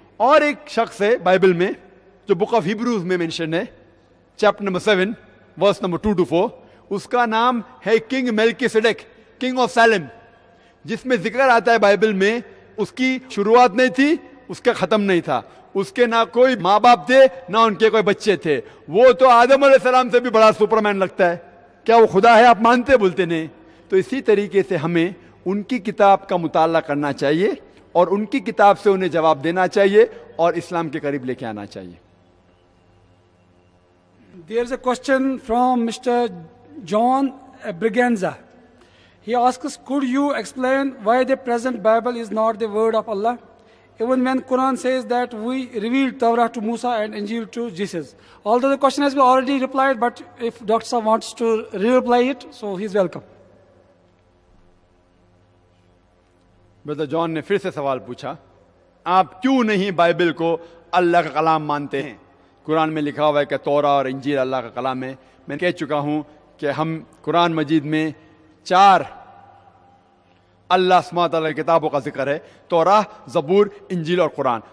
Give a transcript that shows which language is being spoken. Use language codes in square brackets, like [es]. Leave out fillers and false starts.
[hi] और एक शख्स है बाइबल में जो बुक ऑफ हिब्रूज में मेंशन है, chapter number 7 verse number 2 to 4, उसका नाम है किंग मेल्किसेडेक, किंग ऑफ सैलेम, जिसमें जिक्र आता है बाइबल में उसकी शुरुआत नहीं थी, उसका खत्म नहीं था, उसके ना कोई माँ बाप थे ना उनके कोई बच्चे थे। वो तो आदम अलैहिस्सलाम से भी बड़ा सुपरमैन लगता है। क्या वो खुदा है? आप मानते बोलते नहीं। तो इसी तरीके से हमें उनकी किताब का मुताला करना चाहिए और उनकी किताब से उन्हें जवाब देना चाहिए और इस्लाम के करीब लेके आना चाहिए। [en] There is a question from Mr. John Briganza. He asks, could you explain why the present Bible is not the word of Allah? Even when Quran says that we revealed Torah to Musa and Injil to Jesus. Although the question has been already replied, but if Dr. Saab wants to re-reply it, so he's welcome. [hi] Brother John ने फिर से सवाल पूछा, आप क्यों नहीं Bible को अल्लाह का कलाम मानते हैं? कुरान में लिखा हुआ है कि तौरा और इंजील अल्लाह का कलाम है। मैं कह चुका हूं कि हम कुरान मजीद में 4 अल्लाह सुब्हानहू व तआला की किताबों का जिक्र है, तौरा, ज़बूर, इंजील और कुरान।